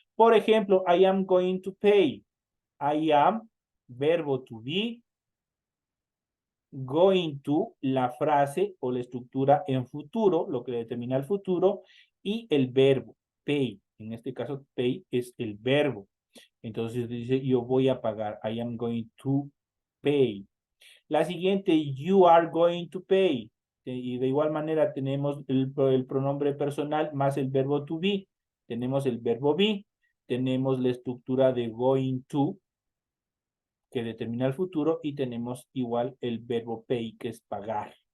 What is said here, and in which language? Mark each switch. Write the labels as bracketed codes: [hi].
[es] Por ejemplo, [en] I am going to pay. [es] I am, verbo to be, going to, la frase o la estructura en futuro, lo que determina el futuro, y el verbo, pay. En este caso, pay es el verbo. Entonces dice, yo voy a pagar. [en] I am going to pay. [es] La siguiente, [en] you are going to pay. [es] Y de igual manera tenemos el pronombre personal más el verbo to be. Tenemos el verbo be. Tenemos la estructura de going to, que determina el futuro, y tenemos igual el verbo pay, que es pagar.